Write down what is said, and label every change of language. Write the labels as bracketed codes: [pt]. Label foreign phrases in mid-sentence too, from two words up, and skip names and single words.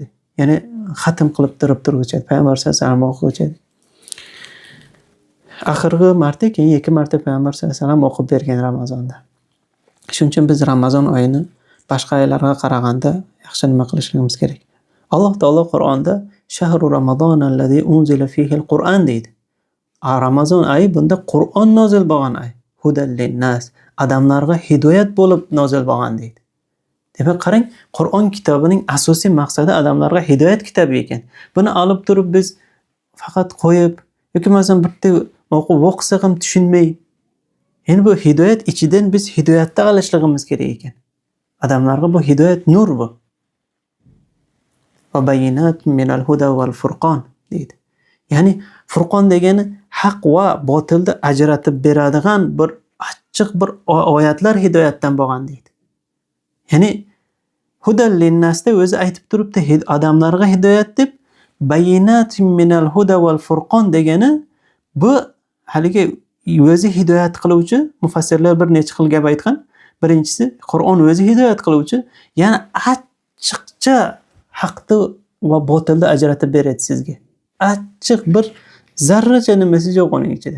[uz] Ya'ni xatm qilib turg'ichadi. Payg'ambar [ar] صلى الله عليه وسلم [uz] o'qig'ichadi. Oxirgi marta, keyin 2 marta payg'ambar [ar] صلى الله عليه وسلم [uz] o'qib bergan Ramazonda. Shuning uchun biz Ramazon oyini boshqa oylarga qaraganda yaxshi nima qilishimiz kerak. Alloh taolo Qur'onda [ar] شهر رمضان الذي أنزل فيه القرآن [uz] deydi. Ramazon oyi bunda Qur'on nozil bo'lgan oy. [ar] هدى للناس, [uz] odamlarga hidoyat bo'lib nozil bo'lgan deydi. Demak, qarang, Qur'on kitobining asosiy maqsadi odamlarga hidoyat kitobi ekan. Buni olib turib biz faqat qo'yib yoki masalan bitta o'qisak ham tushunmay, endi bu hidoyat ichidan biz hidoyatda olishligimiz kerak ekan. Odamlarga bu hidoyat nur bu. [ar] وبينات من الهدى والفرقان deydi. [uz] Ya'ni Furqon degani haq va botilni ajratib beradigan bir achchiq bir oyatlar hidoyatdan bo'lgan deydi. Ya'ni hudal linnasda o'zi aytib turibdi, odamlarga hidoyat deb, [ar] بينات من الهدى والفرقان [uz] degani bu haligi o'zi hidoyat qiluvchi, mufassirlar bir necha xil gap aytgan. Birinchisi, Qur'on o'zi hidoyat qiluvchi, ya'ni achchiqcha haqni va botilni ajratib beradi sizga. Achchiq bir zarracha nimasi yo'q uning ichida.